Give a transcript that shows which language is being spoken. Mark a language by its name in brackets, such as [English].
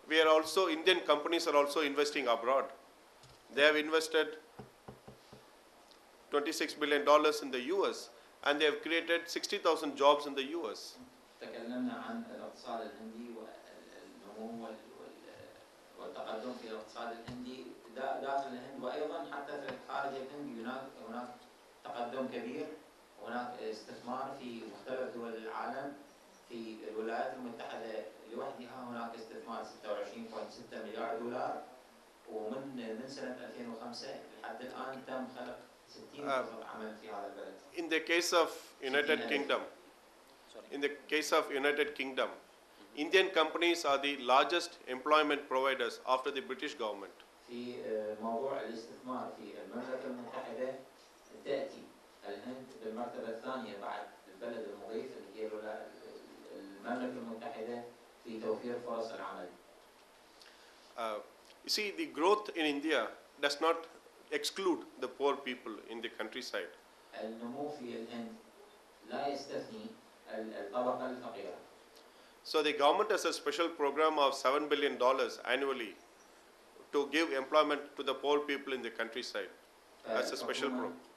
[English] we are also, Indian companies are also investing abroad. They have invested $26 billion in the US, and they have created 60,000 jobs in the US. [Arabic] تكلمنا عن الاقتصاد الهندي والنمو والتقدم في الاقتصاد الهندي داخل الهند، وايضا حتى في خارج الهند هناك تقدم كبير، هناك استثمار في مختلف دول العالم. في الولايات المتحدة لوحدها هناك استثمار 26.6 مليار دولار، ومن سنة 2005 لحد الآن تم خلق 60 فرصة عمل في هذا البلد. [English] In the case of United Kingdom, Indian companies are the largest employment providers after the British government. [Arabic] في موضوع الاستثمار في المملكة المتحدة تأتي الهند بالمرتبة الثانية بعد البلد المضيف اللي هي المملكة المتحدة في توفير فرص العمل. [English] You see, the growth in India does not exclude the poor people in the countryside. [Arabic] النمو في الهند لا يستثني الطبقة الفقيرة. [English] So the government has a special program of $7 billion annually to give employment to the poor people in the countryside. That's a special program.